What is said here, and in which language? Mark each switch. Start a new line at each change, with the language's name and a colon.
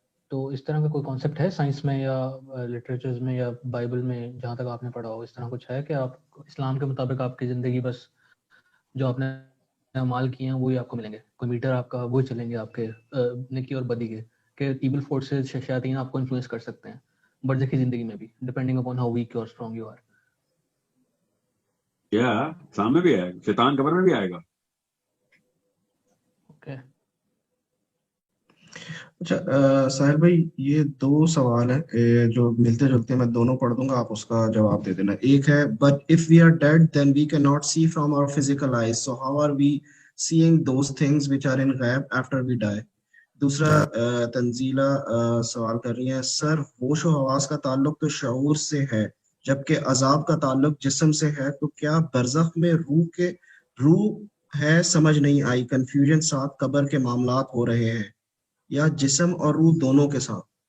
Urdu: تو اس طرح کا کوئی کانسیپٹ ہے سائنس میں یا لٹریچرز میں یا بائبل میں جہاں تک آپ نے پڑھا ہو, اس طرح کچھ ہے کہ آپ اسلام کے مطابق آپ کی زندگی بس جو آپ نے اعمال کیے ہیں وہی آپ کو ملیں گے, کوئی میٹر آپ کا وہ چلیں گے آپ کے نیکی اور بدی کے, کہ ایول فورسز شیاطین آپ کو انفلوئنس کر سکتے ہیں برزخی زندگی میں بھی,
English: Depending upon how weak or strong you are.
Urdu: کیا اسلام میں بھی آئے گا, شیطان قبر میں بھی آئے گا. اوکے اچھا ساحل بھائی, یہ دو سوال ہیں جو ملتے جلتے ہیں, میں دونوں پڑھ دوں گا, آپ اس کا جواب دے دینا. ایک ہے
English: but if we are dead then we cannot see from our physical eyes, so how are we seeing those things which are in غیب after we die.
Urdu: دوسرا تنزیلہ سوال کر رہی ہیں, سر ہوش و حواس کا تعلق تو شعور سے ہے جبکہ عذاب کا تعلق جسم سے ہے, تو کیا برزخ میں روح ہے؟ سمجھ نہیں آئی, کنفیوژن ساتھ قبر کے معاملات ہو رہے ہیں یا جسم اور روح دونوں کے ساتھ؟